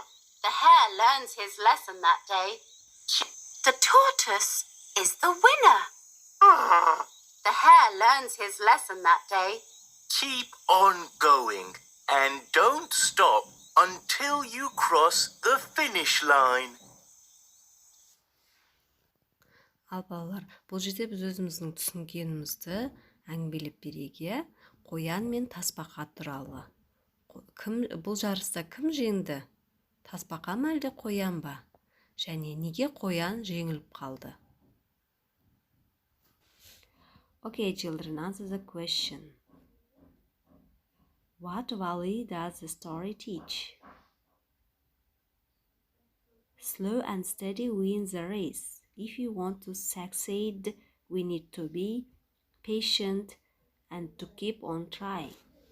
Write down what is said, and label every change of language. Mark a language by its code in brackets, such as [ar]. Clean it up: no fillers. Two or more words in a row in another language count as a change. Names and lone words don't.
[en] The hare learns his lesson that day. The tortoise is the winner. Oh. The hare learns his lesson that day. Keep on going and don't stop until you cross the finish line. [kk] Ал балалар, бұл жерде біз өзіміздің түсінгенімізді әңгімелеп берейік, иә? Қоян мен тасбақа туралы. Бұл жарыста кім жеңді? Тасбақа ма әлде қоян ба? Және неге қоян жеңіліп қалды? [en] Okay, children, answer the question. What value does the story teach? Slow and steady wins the race. If you want to succeed, we need to be patient and to keep on trying.